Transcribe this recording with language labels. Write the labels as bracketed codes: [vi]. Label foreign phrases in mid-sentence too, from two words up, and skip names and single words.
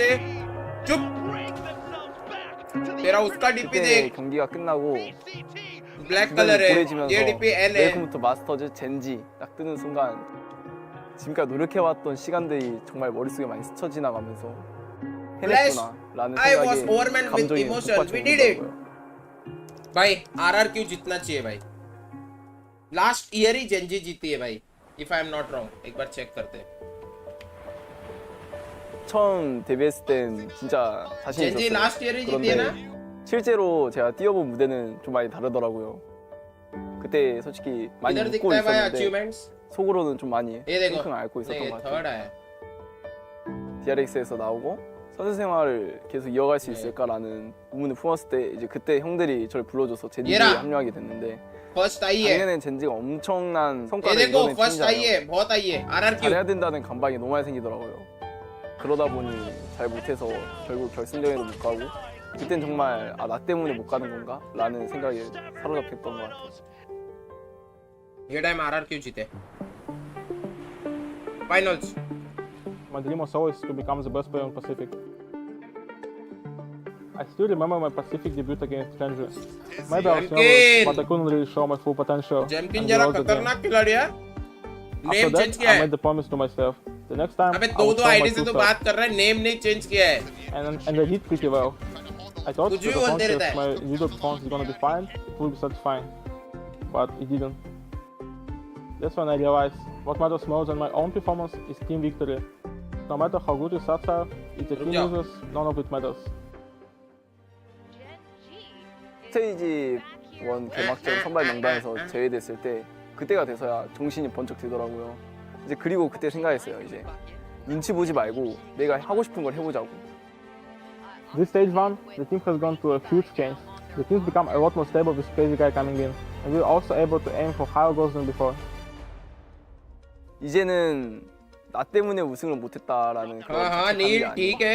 [hi] चुप, तेरा उसका डीपी देख, [ko] 경기가 끝나고 [en] black color [hi] है, ये डीपी एन है। [ko] 웰컴 마스터즈 젠지 딱 뜨는 순간 지금까지 노력해왔던 시간들이 정말 머릿속에 많이 스쳐 지나가면서 해냈구나라는 [en] I was [ko] 생각에 [en] overwhelmed with [ko] 감정이 [en] emotion. We did it. [hi] भाई RRQ जीतना चाहिए भाई। [en] last year [hi] ही जेंजी जीती है भाई, [en] if I am not wrong. [hi] एक बार चेक करते हैं। [ko] 처음 데뷔했을 땐 진짜 자신 젠지 있었어요. [en] last year [hi] जीती है ना? [ko] 실제로 제가 뛰어본 무대는 좀 많이 다르더라고요. 그때 솔직히 많이 [hi] इधर [ko] 웃고 [hi] दिखता है भाई [ko] 있었는데 [en] achievements। [ko] 속으로는 좀 많이 [hi] ये देखो, [ko] 끙끙 앓고 있었던 [hi] नहीं [ko] 것 [hi] थर्ड [ko] 같아요. [hi] आया। [ko] DRX에서 나오고 선수 생활을 계속 이어갈 수 있을까라는 의문을 품었을 때 이제 그때 형들이 저를 불러줘서 젠지에 얘라! 합류하게 됐는데 [hi] फर्स्ट आई है, [ko] 작년엔 젠지가 엄청난 [hi] ये [ko] 성과를 [hi] देखो [ko] 이뤄낸 [hi] फर्स्ट आई [ko] 팀이잖아요. [hi] है, बहुत आई है RRQ। [ko] 잘해야 된다는 감각이 너무 많이 생기더라고요. 그러다 보니 잘 못해서 결국 결승전에도 못 가고 그땐 정말 아, 나 때문에 못 가는 건가? 라는 생각에 사로잡혔던 것 같아요. [hi] ये टाइम RRQ जीते फाइनल्स। [en] My dream was always to become the best player in Pacific. I still remember my Pacific debut against Genji. Maybe I was nervous, but I couldn't really show my full potential. [hi] जेमकिन [en] and [hi] जरा [en] we lost the game. [hi] खतरनाक खिलाड़ी है. [en] After [hi] नेम [en] that, [hi] चेंज किया [en] I [hi] है. [en] made the promise to myself. The next time, [hi] अबे [en] I [hi] दो [en] would [hi] दो [en] show my [hi] आईडी से [en] true [hi] तो [en] self. [hi] बात कर रहा है, नेम नहीं चेंज किया है. [en] And I did pretty well. I thought [hi] कुछ भी [en] that [hi] बोलते रहता [en] if [hi] है. [en] my individual performance is gonna be fine, it will be satisfying. But it didn't. That's when I realized what matters more than my own performance is team victory. No matter how good your stats are, if the team Yeah. loses, none of it matters. [ko] 스테이지 1 개막전 선발 명단에서 제외됐을 때 그때가 돼서야 정신이 번쩍 들더라고요. 이제 그리고 그때 생각했어요. 이제 눈치 보지 말고 내가 하고 싶은 걸 해보자고. [en] This stage 1, the team has gone through a huge change. The team's become a lot more stable with Crazy Guy coming in, and we're also able to aim for higher goals than before. [ko] 이제는 나 때문에 우승을 못했다라는 그런 [hi] हाँ, [ko] 자책감이 [hi] नील, [ko] 아니고 [hi] ठीक है,